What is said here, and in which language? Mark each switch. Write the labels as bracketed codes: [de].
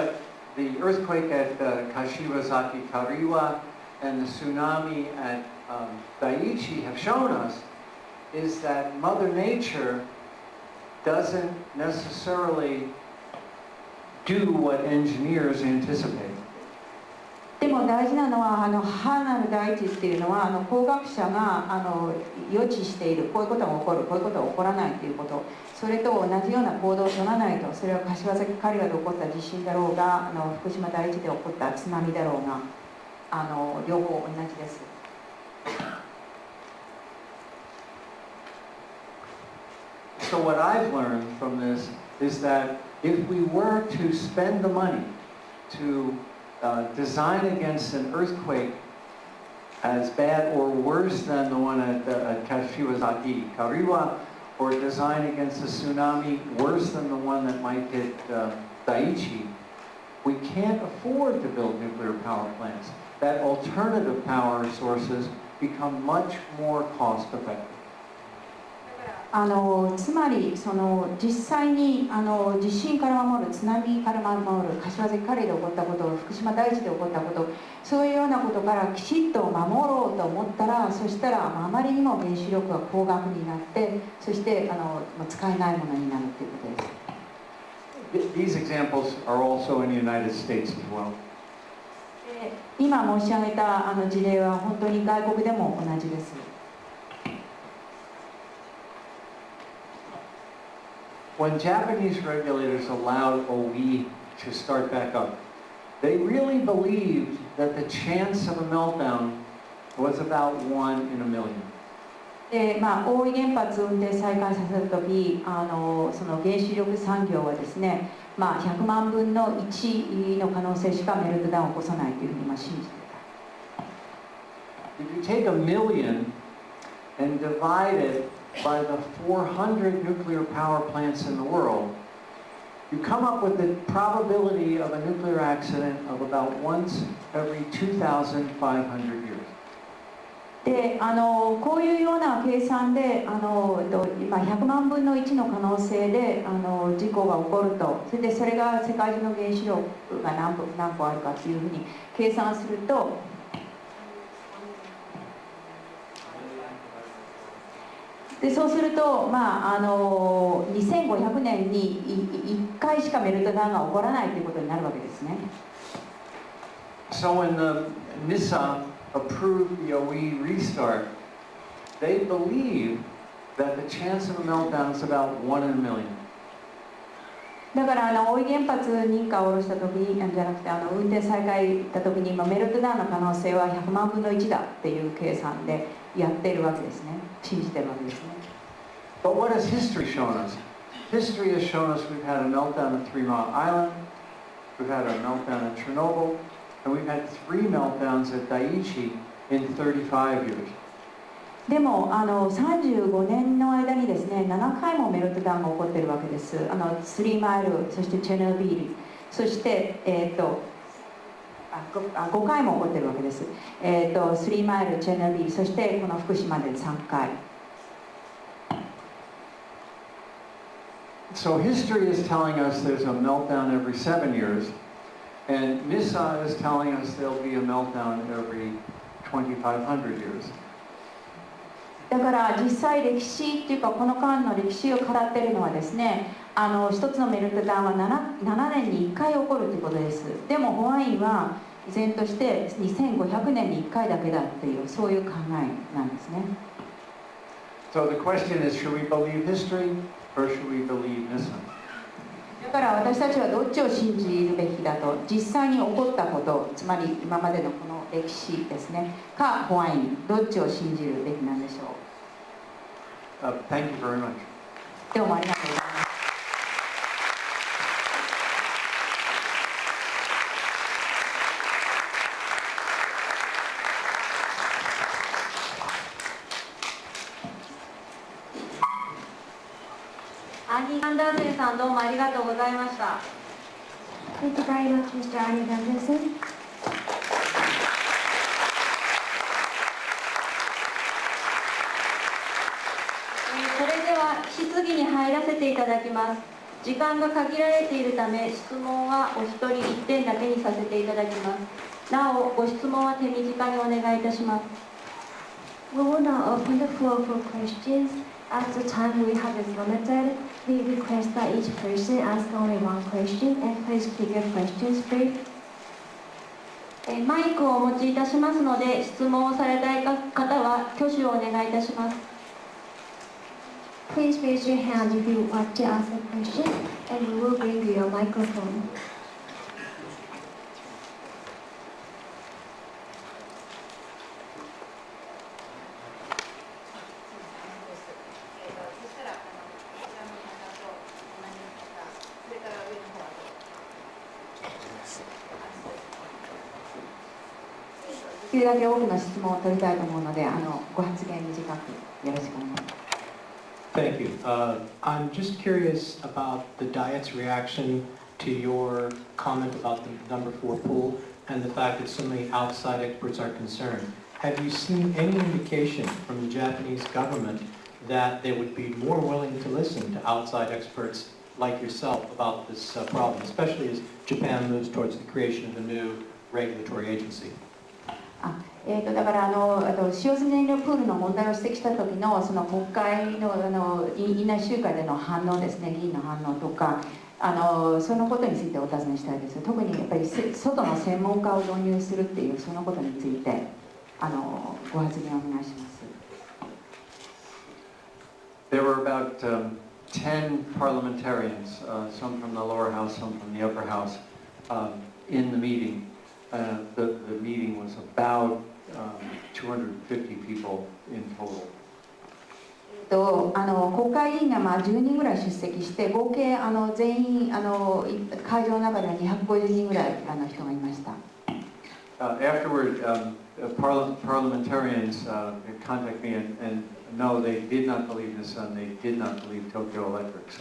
[en] But what the earthquake at Kashiwazaki Kariwa and the tsunami at Daiichi have shown us is that Mother Nature doesn't necessarily do what engineers anticipate. [ja] でも大事なのは母なる大地っていうのは工学者が予知している、こういうことが起こる、こういうことが起こらないということ、それと同じような行動を取らないと、それは柏崎刈羽で起こった地震だろうが福島第一で起こった津波だろうが両方同じです。 [en] So what I've learned from this is that if we were to spend the money to design against an earthquake as bad or worse than the one at Kashiwazaki, Kariwa, or design against a tsunami worse than the one that might hit Daiichi, we can't afford to build nuclear power plants. That alternative power sources become much more cost effective. [ja] つまり実際に地震から守る、津波から守る、柏崎刈羽で起こったこと、福島第一で起こったこと、そういうようなことからきちっと守ろうと思ったら、そしたらあまりにも原子力が高額になって、そして使えないものになるということです。 [en] These examples are also in the United States as well. [ja] 今申し上げた事例は本当に外国でも同じです。 [en] When Japanese regulators allowed OE to start back up, they really believed that the chance of a meltdown was about 1 in a million. [ja] で大井原発を運転再開させた時その原子力産業はですね、100万分の1の可能性しかメルトダウンを起こさないというふうに信じていた。 [en] If you take a million and divide it by the 400 nuclear power plants in the world, you come up with the probability of a nuclear accident of about once every 2,500 years. [ja] でこういうような計算で100万分の1の可能性で事故が起こると、それが世界中の原子力が何個あるかというふうに計算すると、でそうすると、2500年に1回しかメルトダウンが起こらないということになるわけですね。 [en] So when the NISA approved the OE restart, they believe that the chance of a meltdown is about 1 in a million. [ja] だから大井原発認可を下ろした時じゃなくて運転再開した時にメルトダウンの可能性は100万分の1だっていう計算でやっているわけですね。信じているわけですね。 [en] But what has history shown us? History has shown us we've had a meltdown at 3 Mile Island, we've had a meltdown at Chernobyl, and we've had 3 meltdowns at Daiichi in 35 years. [ja] でも35年の間にですね、7回もメルトダウンが起こっているわけです。 3マイル、そしてチェルノビール、そして5回も起こっているわけです。 3マイル、チェルノビール、そしてこの福島で3回。 [en] So history is telling us there's a meltdown every 7 years, and NISA is telling us there'll be a meltdown every 2,500 years. [ja] だから実際歴史っていうかこの間の歴史を語っているのはですね、一つのメルトダウンは 7年に1回起こるということです。でもホワインは依然として2500年に1回だけだっていうそういう考えなんですね。 [en] So the question is, should we believe history or should we believe NISA? [ja] だから私たちはどっちを信じるべきだと、実際に起こったこと、つまり今までのこの歴史ですねかホワイン、どっちを信じるべきなんでしょう。 [en] Thank you very much. [ja] どうもありがとうございます。アニー・ガンダーセンさん、どうもありがとうございました。 [en] Thank you very much, Mr. Arnie Gundersen. [ja] それでは質疑に入らせていただきます。時間が限られているため、質問はお一人1点だけにさせていただきます。なお、ご質問は手短にお願いいたします。 [en] We will now open the floor for questions. As the time we have is limited, we request that each person ask only one question and please keep your questions brief. [ja] マイクをお持ちいたしますので、質問をされたい方は挙手をお願いいたします。 [en] Please raise your hand if you want to ask a question, and we will bring you your microphone. [ja] できるだけ多くの質問を取りたいと思うので、ご発言短くよろしくお願いします。 [en] Thank you. I'm just curious about the Diet's reaction to your comment about the number 4 pool and the fact that so many outside experts are concerned. Have you seen any indication from the Japanese government that they would be more willing to listen to outside experts like yourself about this problem, especially as Japan moves towards the creation of a new regulatory agency? [ja] だから使用済み燃料プールの問題を指摘した時のその国会の院内集会での反応ですね、議員の反応とかそのことについてお尋ねしたいです。特にやっぱり外の専門家を導入するっていうそのことについてご発言をお願いします。 [en] There were about 10 parliamentarians, some from the lower house, some from the upper house, in the meeting. The meeting was about 250 people in total. [ja] 国会議員が10人ぐらい出席して合計全員会場の中では250人ぐらい人がいました。 [en] Afterward, parliamentarians contacted me and no, they did not believe this and they did not believe Tokyo Electric.